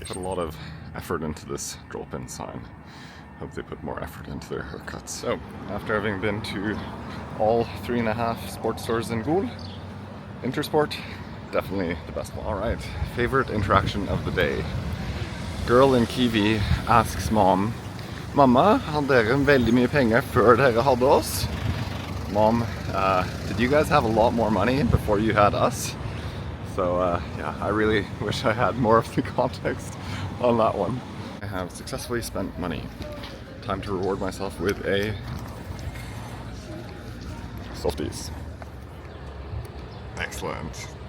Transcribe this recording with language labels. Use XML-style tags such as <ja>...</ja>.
<en>They put a lot of effort into this drop-in sign. Hope they put more effort into their haircuts. So, after having been to all 3.5 sports stores in Gul, Intersport, definitely the best one. Alright, favorite interaction of the day. Girl in Kiwi asks mom,</en> <no>Mamma, hadde dere veldig mye penger før dere hadde oss?</no> <en>Mom, did you guys have a lot more money before you had us? So yeah, I really wish I had more of the context on that one. I have successfully spent money. Time to reward myself with a softies. Excellent.</en>